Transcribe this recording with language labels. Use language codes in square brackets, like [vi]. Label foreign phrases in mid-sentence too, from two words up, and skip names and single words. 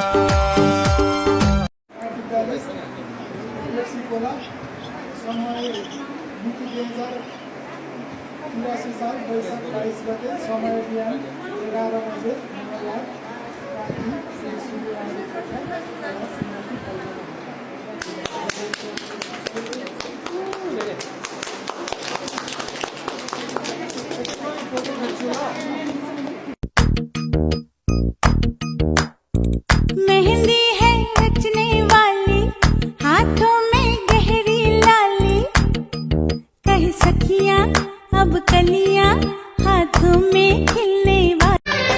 [ne] समय मिति 2083 साल वैशाख 22 गते समय बिहान 11 बजे मलाई श्री सूर्यरानी [hi] मेहंदी है रचने वाली हाथों में गहरी लाली कह सखियां अब कलियां हाथों में खिलने वाली